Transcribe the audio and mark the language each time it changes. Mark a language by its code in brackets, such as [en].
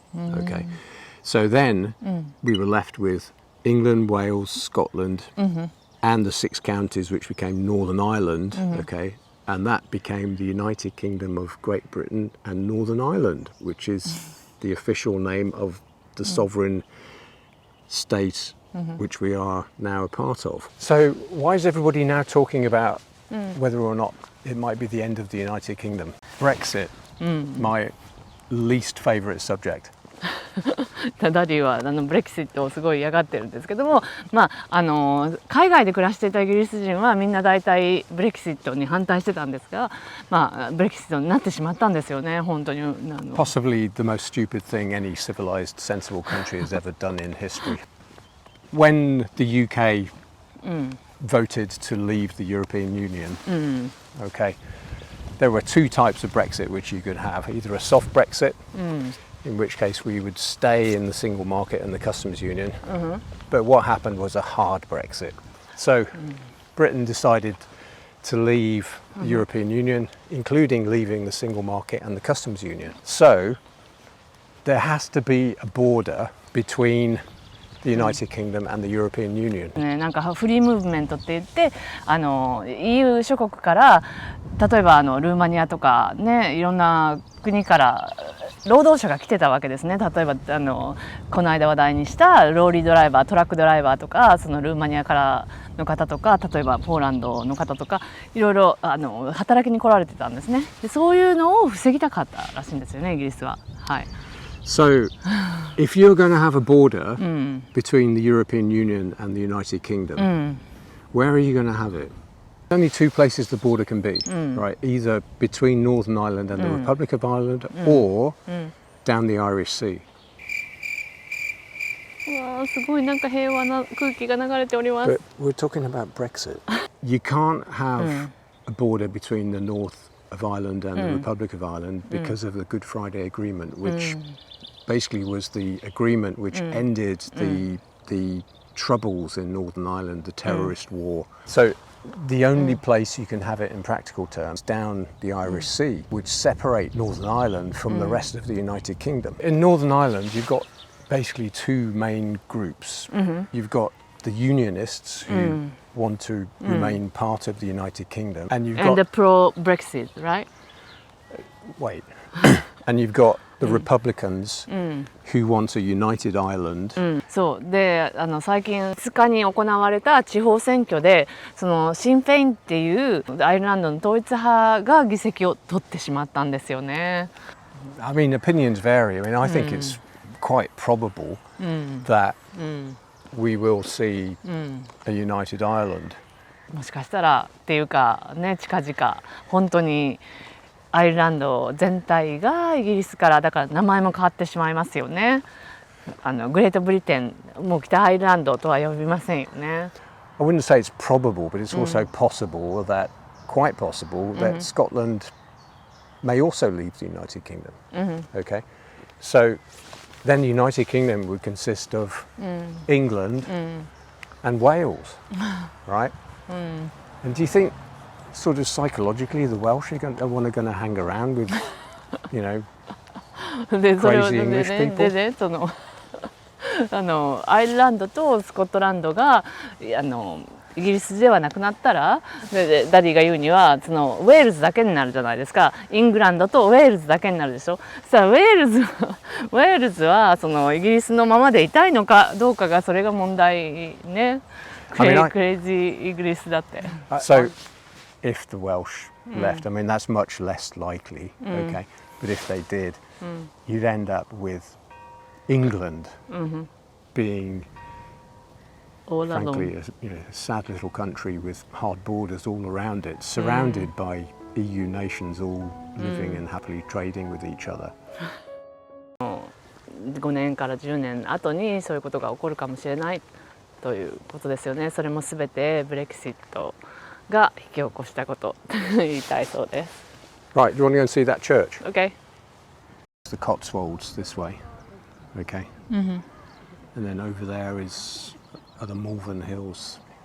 [en] Okay, so then we were left with England, Wales, Scotland, and the 6 counties which became Northern Ireland, okay, and that became the United Kingdom of Great Britain and Northern Ireland, which is the official name of the sovereign state which we are now a part of. So why is everybody now talking about whether or not it might be the end of the United Kingdom? Brexit, my least favourite subject. [ja] ダディはブレキシットをすごい嫌がってるんですけども、海外で暮らしていたイギリス人はみんな大体ブレキシットに反対してたんですが、ブレキシットになってしまったんですよね、本当に。 [en] Possibly the most stupid thing any civilized, sensible country has ever done in history. When the UK voted to leave the European Union, okay, there were 2 types of Brexit which you could have. Either a soft Brexit, in which case we would stay in the single market and the customs union. But what happened was a hard Brexit. So Britain decided to leave the European Union, including leaving the single market and the customs union. So there has to be a border between the United Kingdom and the European Union. [ja] なんかフリームーブメントって言って、EU 諸国から例えばルーマニアとかね、いろんな国から労働者が来てたわけですね。例えばこの間話題にしたローリードライバー、トラックドライバーとか、そのルーマニアからの方とか、例えばポーランドの方とか、いろいろ働きに来られてたんですね。でそういうのを防ぎたかったらしいんですよね、イギリスは。はい。 [en] So, if you're going to have a border between the European Union and the United Kingdom, where are you going to have it? Only 2 places the border can be, right? Either between Northern Ireland and the Republic of Ireland, or down the Irish Sea. [ja] うわー、すごいなんか平和な空気が流れております。 [en] But we're talking about Brexit. You can't have a border between the north of Ireland and the Republic of Ireland because of the Good Friday Agreement, which basically was the agreement which ended the troubles in Northern Ireland, the terrorist war. So the only place you can have it in practical terms down the Irish Sea would separate Northern Ireland from the rest of the United Kingdom. In Northern Ireland, you've got basically 2 main groups. You've got the Unionists who want to remain part of the United Kingdom, and you've got the pro-Brexit, right? Wait. And you've got the Republicans who want a united Ireland. [ja] そうで、最近2日に行われた地方選挙で、そのシン・フェインっていうアイルランドの統一派が議席を取ってしまったんですよね。 [en] I mean, opinions vary. I mean, I think it's quite probable that we will see a united Ireland. [ja] もしかしたらっていうかね、近々本当にアイルランド全体がイギリスから、だから名前も変わってしまいますよね。グレートブリテン、もう北アイルランドとは呼びませんよね。 [en] I wouldn't say it's probable, but it's also possible that, quite possible, that Scotland may also leave the United Kingdom. Okay, so then the United Kingdom would consist of England and Wales, right? And do you think, sort of psychologically, the Welsh are going to hang around with, you know, crazy English people? [ja] でね、アイルランドとスコットランドがイギリスではなくなったら、でダディが言うにはそのウェールズだけになるじゃないですか。イングランドとウェールズだけになるでしょ。そしたらウェールズはそのイギリスのままでいたいのかどうかが、それが問題ね。クレイジーイギリスだって。 [en] So, if the Welsh left, I mean that's much less likely. Okay, but if they did, you'd end up with England being, frankly, a sad little country with hard borders all around it, surrounded by EU nations all living and happily trading with each other. [ja] 5年から10年後にそういうことが起こるかもしれないということですよね。それもすべてブレクシットが引き起こしたことと言いたいそうです。 [en] Right, do you want to go and see that church? Okay. The Cotswolds this way, okay? And then over there are the Malvern Hills.